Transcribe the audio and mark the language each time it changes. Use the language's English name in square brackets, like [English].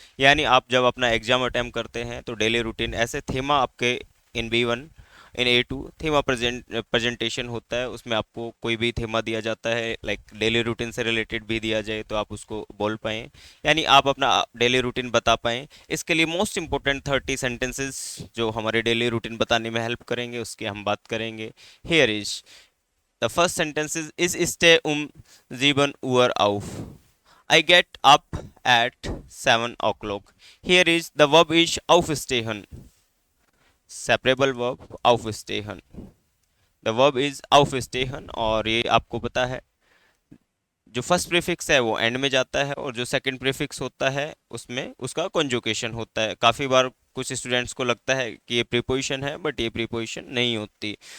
[Hindi] यानी आप जब अपना एग्जाम अटेम्प्ट करते हैं तो डेली रूटीन ऐसे थीमा आपके इन B1 इन A2 थीमा प्रेजेंटेशन होता है, उसमें आपको कोई भी थीमा दिया जाता है, लाइक डेली रूटीन से रिलेटेड भी दिया जाए तो आप उसको बोल पाएँ, यानी आप अपना डेली रूटीन बता पाएँ। इसके लिए मोस्ट इंपॉर्टेंट 30 सेंटेंसेस जो हमारे डेली रूटीन बताने में हेल्प करेंगे उसकी हम बात करेंगे। [English] here is the first sentence is स्टे [German] 7 Uhr auf. [English] I get up at 7 o'clock. Here is the verb is aufstehen. [Hindi] Separable verb aufstehen. [English] the verb is [Hindi] aufstehen और ये आपको पता है, जो फर्स्ट प्रीफिक्स है वो एंड में जाता है और जो सेकंड प्रीफिक्स होता है उसमें उसका कंजुगेशन होता है। काफ़ी बार कुछ स्टूडेंट्स को लगता है कि ये प्रीपोजिशन है, बट ये प्रीपोजिशन नहीं होती।